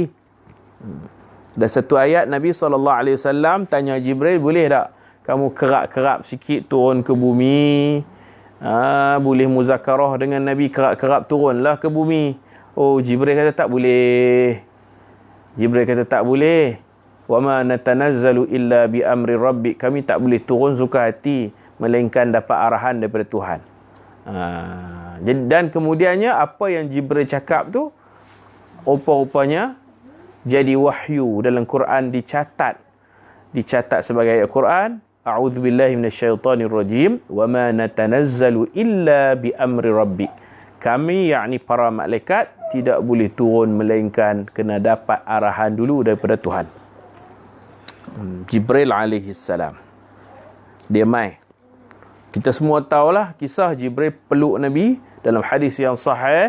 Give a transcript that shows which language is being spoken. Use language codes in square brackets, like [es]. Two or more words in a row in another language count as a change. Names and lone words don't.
[ms] Ada satu ayat Nabi SAW tanya Jibril, boleh tak kamu kerap-kerap sikit turun ke bumi? Boleh muzakarah dengan Nabi, kerap-kerap turunlah ke bumi. Oh, Jibril kata tak boleh. Jibril kata tak boleh. [ar] وما نتنزل إلا بأمر ربك. [ms] Kami tak boleh turun suka hati melainkan dapat arahan daripada Tuhan. Dan kemudiannya apa yang Jibril cakap tu rupa-rupanya jadi wahyu dalam Quran, dicatat sebagai ayat Quran. [ar] أعوذ بالله من الشيطان الرجيم. وما نتنزل إلا بأمر ربك. [ms] Kami, yakni para malaikat, tidak boleh turun melainkan kena dapat arahan dulu daripada Tuhan. Jibril [ar] عليه السلام. [ms] Dia mai. Kita semua tahulah kisah Jibril peluk Nabi dalam hadis yang sahih.